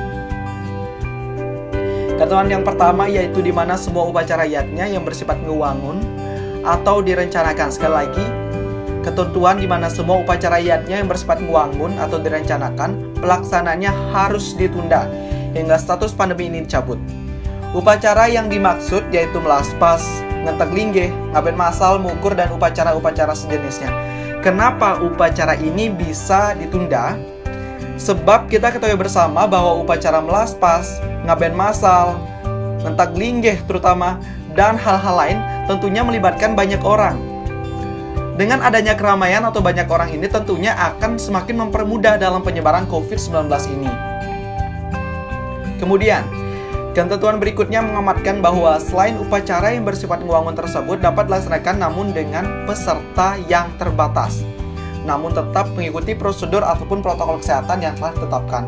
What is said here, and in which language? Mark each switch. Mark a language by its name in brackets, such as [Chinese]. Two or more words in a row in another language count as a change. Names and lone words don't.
[Indonesian] Ketentuan yang pertama yaitu di mana semua upacara yatnya yang bersifat ngewangun atau direncanakan. Sekali lagi, ketentuan di mana semua upacara yatnya yang bersifat ngewangun atau direncanakan, pelaksananya harus ditunda hingga status pandemi ini dicabut. Upacara yang dimaksud yaitu melaspas, ngentek linggih, ngaben masal, mukur, dan upacara-upacara sejenisnya. Kenapa upacara ini bisa ditunda? Sebab kita ketahui bersama bahwa upacara melaspas, ngaben masal, ngentek linggih terutama, dan hal-hal lain tentunya melibatkan banyak orang. Dengan adanya keramaian atau banyak orang ini tentunya akan semakin mempermudah dalam penyebaran COVID-19 ini. Kemudian, ketentuan berikutnya mengamatkan bahwa selain upacara yang bersifat ngewangun tersebut dapat dilaksanakan namun dengan peserta yang terbatas, namun tetap mengikuti prosedur ataupun protokol kesehatan yang telah ditetapkan.